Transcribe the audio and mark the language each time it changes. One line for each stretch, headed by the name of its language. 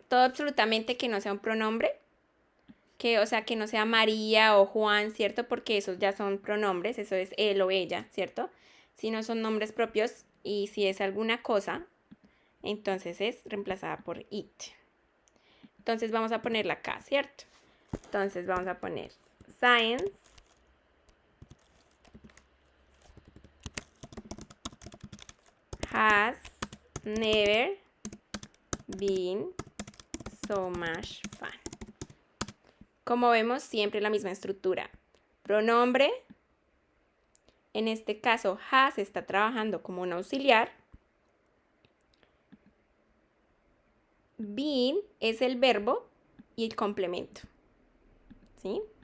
Spanish: todo absolutamente que no sea un pronombre, o sea, que no sea María o Juan, ¿cierto? Porque esos ya son pronombres, eso es él o ella, ¿cierto? Si no son nombres propios y si es alguna cosa, entonces es reemplazada por it. Entonces vamos a ponerla acá, ¿cierto? Entonces vamos a poner
English: science has never been so much fun.
Spanish: Como vemos, siempre la misma estructura. Pronombre, en este caso has está trabajando como un auxiliar. Been es el verbo y el complemento. ¿Sí?